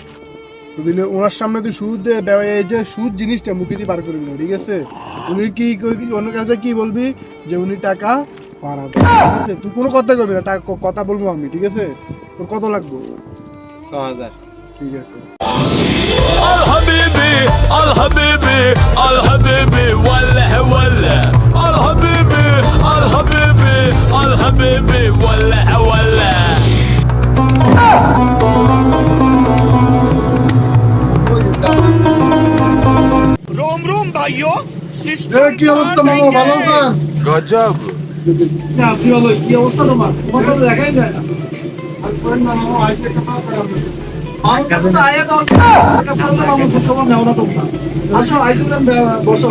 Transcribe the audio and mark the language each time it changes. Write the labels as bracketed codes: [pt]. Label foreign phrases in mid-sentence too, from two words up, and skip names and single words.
[bn] তো দিলে ওনার সামনে তুই সুদ দে, এই যে সুদ জিনিসটা মুখে দিয়ে বার করবি না, ঠিক আছে? উনি কি অন্য কাছে কি বলবি যে উনি টাকা পাড়াবে, ঠিক আছে? তুই কোনো কথা করবি না, টাকা কথা বলবো আমি, ঠিক আছে? তোর কত লাগবে? 6000। ঠিক আছে। [ar] الحبيبي الحبيبي الحبيبي ولا ولا الحبيبي الحبيبي الحبيبي ولا ولا روم روم भाइयों [bn] এ কি অবস্থা মামা, ভালো আছেন? गजब আসি ভালো। কি অবস্থা তোমার? তোমার তো দেখাই যায় না। আর কোন মামা আইতে কথা বলছে। আমার কাছে তো আয়া দাও। আমার কাছে তো মামা খবর নাও না তোমরা। আসো আইসুলেন, বসো।